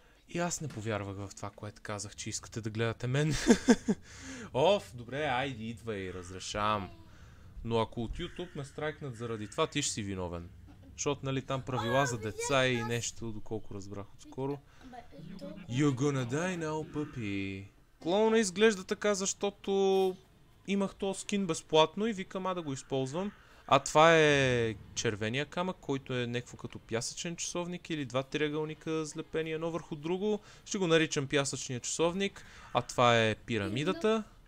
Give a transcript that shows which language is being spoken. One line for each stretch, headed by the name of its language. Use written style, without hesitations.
Bulgarian: И аз не повярвах в това, което казах, че искате да гледате мен. Оф, добре, айде, идвай, разрешавам. Но ако от YouTube ме страйкнат заради това, ти ще си виновен. Защото, нали, там правила за деца и нещо, доколко разбрах отскоро.
English: You're gonna die now, puppy.
Bulgarian: Клоуна изглежда така, защото имах този скин безплатно и викам да го използвам. А това е червения камък, който е някакво като пясъчен часовник или два триъгълника злепени едно върху друго. Ще го наричам пясъчния часовник. А това е пирамидата.